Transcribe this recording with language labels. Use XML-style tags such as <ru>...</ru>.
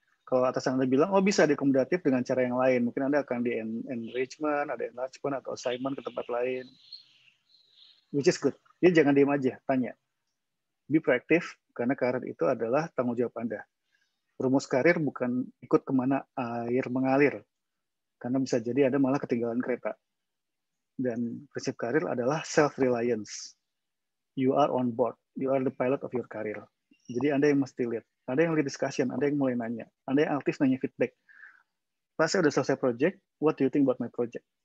<id>Kalau atasan Anda bilang, oh bisa diakomodatif dengan cara yang lain, mungkin Anda akan di enrichment, ada enlargement, atau assignment ke tempat lain,</id> <en>which is good.</en> <id>Jadi jangan diam aja, tanya.</id> <en>Be proactive,</en> <id>karena karir itu adalah tanggung jawab Anda. Rumus karir bukan ikut kemana air mengalir, karena bisa jadi Anda malah ketinggalan kereta. Dan prinsip karir adalah self-reliance.</id> <en>You are on board, you are the pilot of your career.</en> <id>Jadi Anda yang mesti lead, Anda yang lead discussion, Anda yang mulai nanya, Anda yang aktif nanya feedback. Pas saya udah selesai project,</id> <en>what do you think about my project?</en>